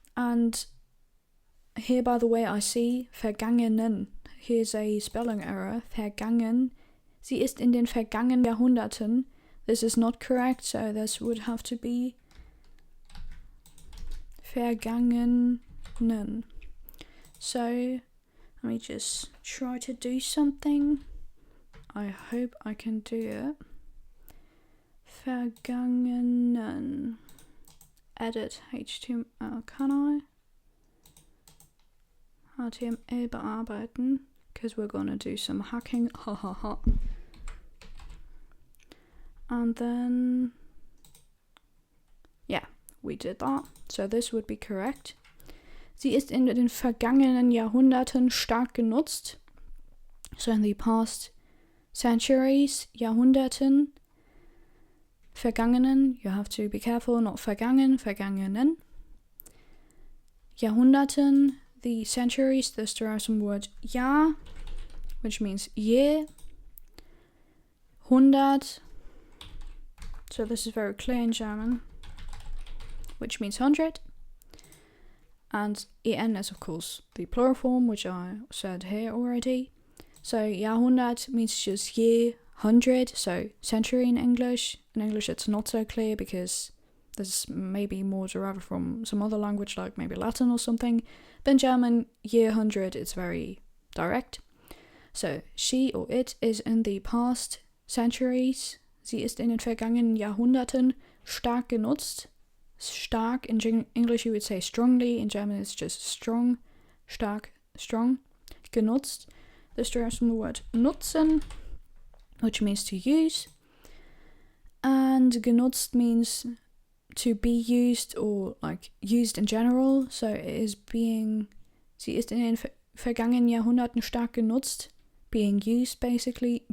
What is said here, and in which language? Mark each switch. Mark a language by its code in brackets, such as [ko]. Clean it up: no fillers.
[en] And here, by the way, I see vergangenen. Here's a spelling error. Vergangen. [de] Sie ist in den vergangenen Jahrhunderten. [en] This is not correct, so this would have to be vergangenen. So Let me just try to do something. I hope I can do it. Vergangenen. Edit HTML. Kann I? [de] HTML bearbeiten. [en] Because we're gonna do some hacking. Ha ha ha. And then, yeah, we did that. So this would be correct. [de] Sie ist in den vergangenen Jahrhunderten stark genutzt. [en] So in the past centuries, Jahrhunderten. Vergangenen, you have to be careful, not vergangen, vergangenen. Jahrhunderten, the centuries, this derives from the word Jahr, which means year. Hundert, so this is very clear in German, which means 100. And en is, of course, the plural form, which I said here already. So Jahrhundert means just year, 100, so century in English. In English it's not so clear because this maybe more derived from some other language like maybe Latin or something. But in German, year 100, it's very direct. So she or it is in the past centuries. [de] Sie ist in den vergangenen Jahrhunderten stark genutzt. [en] Stark, in English you would say strongly, in German it's just strong, stark, strong, genutzt. This derives from the word nutzen, which means to use, and genutzt means to be used or like used in general, so it is being, [de] sie ist in den vergangenen Jahrhunderten stark genutzt, [en] being used basically.